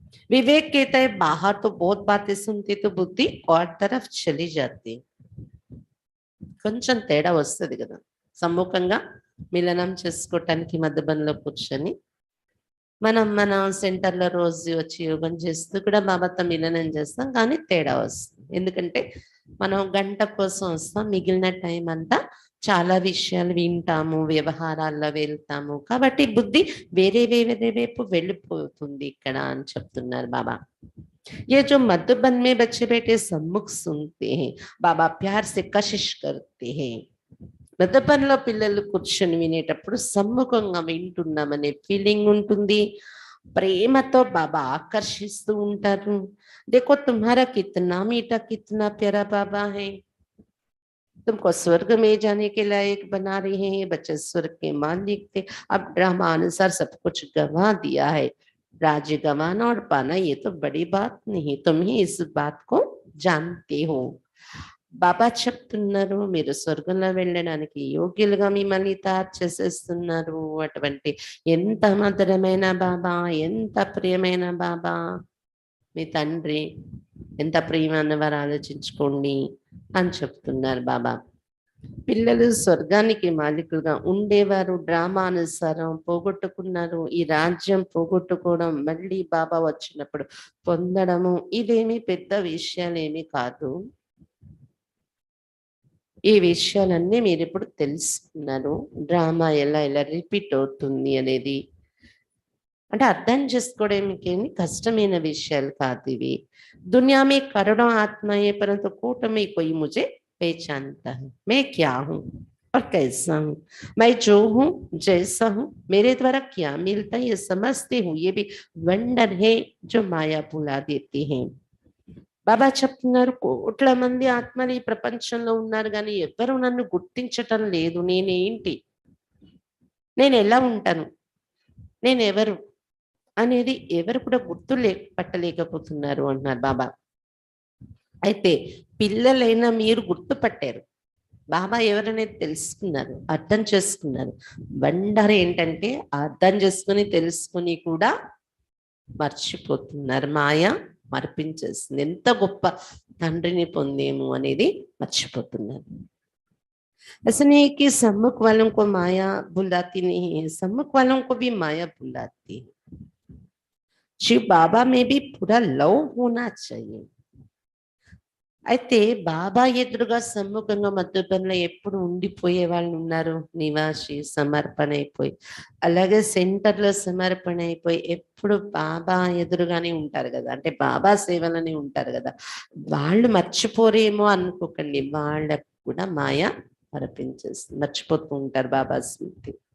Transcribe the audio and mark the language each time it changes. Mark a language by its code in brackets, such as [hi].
[hi] विवेक कहता है बाहर तो बहुत बातें सुनते तो बुद्धि और तरफ चली जाती. [te] కొంచెం తేడా వస్తుంది కదా. సమ్ముఖంగా మిలనం చేసుకోవటానికి మధుబన్లో కూర్చొని మన సెంటర్లో రోజు వచ్చి యోగం చేస్తూ కూడా బాబాతో మిలనం చేస్తాం, కానీ తేడా వస్తుంది. ఎందుకంటే మనం గంట కోసం వస్తాం, మిగిలిన టైం అంతా చాలా విషయాలు వింటాము, వ్యవహారాల్లో వెళ్తాము, కాబట్టి బుద్ధి వేరే వేరే వైపు వెళ్ళిపోతుంది ఇక్కడ అని చెప్తున్నారు బాబా. [hi] ये जो मधुबन में बच्चे बैठे सम्मुख सुनते हैं, बाबा प्यार से कशिश करते हैं. [te] మధుబన్లో పిల్లలు కూర్చొని వినేటప్పుడు సమ్ముఖంగా వింటున్నామనే ఫీలింగ్ ఉంటుంది, ప్రేమతో బాబా ఆకర్షిస్తూ ఉంటారు. [hi] देखो तुम्हारा कितना मीठा कितना प्यारा बाबा है, तुमको स्वर्ग में जाने के लायक बना रहे हैं. बच्चे स्वर्ग के मालिक थे, अब ड्रामा अनुसार सब कुछ गंवा दिया है. राज्य गंवाना और पाना ये तो बड़ी बात नहीं, तुम ही इस बात को जानते हो. [te] బాబా చెప్తున్నారు మీరు స్వర్గంలో వెళ్ళడానికి యోగ్యులుగా మిమ్మల్ని తయారు చేసేస్తున్నారు. అటువంటి ఎంత మధురమైన బాబా, ఎంత ప్రియమైన బాబా, మీ తండ్రి ఎంత ప్రేమ అన్నవారు ఆలోచించుకోండి అని చెప్తున్నారు బాబా. పిల్లలు స్వర్గానికి మాలికులుగా ఉండేవారు, డ్రామానుసారం పోగొట్టుకున్నారు. ఈ రాజ్యం పోగొట్టుకోవడం మళ్ళీ బాబా వచ్చినప్పుడు పొందడము ఇదేమి పెద్ద విషయాలేమి కాదు. ఈ విషయాలన్నీ మీరు ఇప్పుడు తెలుసుకున్నారు. డ్రామా ఎలా ఎలా రిపీట్ అవుతుంది అనేది అంటే అర్థం చేసుకోవడానికి ఏమి కష్టమైన విషయాలు కాదు ఇవి. [hi] दुनिया में करोड़ों आत्माएं हैं, परंतु कूट में कोई मुझे पहचानता है। मैं क्या हूँ और कैसा हूँ, मैं जो हूँ जैसा हूँ, मेरे द्वारा क्या मिलता है ये समझते हूँ, ये भी वंडर है जो माया भुला देती है। [te] బాబా చెప్తున్నారు, కోట్ల మంది ఆత్మలు ఈ ప్రపంచంలో ఉన్నారు కానీ ఎవరు నన్ను గుర్తించటం లేదు. నేనేంటి, నేను ఎలా ఉంటాను, నేను ఎవరు అనేది ఎవరు కూడా పట్టలేకపోతున్నారు అంటున్నారు బాబా. అయితే పిల్లలైనా మీరు గుర్తుపట్టారు, బాబా ఎవరనేది తెలుసుకున్నారు, అర్థం చేసుకున్నారు. వండర్ ఏంటంటే అర్థం చేసుకుని తెలుసుకుని కూడా మర్చిపోతున్నారు. మాయ మర్పించేస్తుంది. ఎంత గొప్ప తండ్రిని పొందేము అనేది మర్చిపోతున్నారు. [hi] ऐसा नहीं है कि सम्मुख वालों को माया बुलाती नहीं है, सम्मुख वालों को भी माया बुलाती है। शिव बाबा में भी पूरा लव होना चाहिए. [te] అయితే బాబా ఎదురుగా సమ్ముఖంగా మధుబన్లో ఎప్పుడు ఉండిపోయే వాళ్ళు ఉన్నారు, నివాసి సమర్పణ అయిపోయి, అలాగే సెంటర్లో సమర్పణ అయిపోయి ఎప్పుడు బాబా ఎదురుగానే ఉంటారు కదా, అంటే బాబా సేవలోనే ఉంటారు కదా. వాళ్ళు మర్చిపోరేమో అనుకోకండి, వాళ్ళకు కూడా మాయ మరపించేస్తుంది, మర్చిపోతూ ఉంటారు బాబా స్మృతి.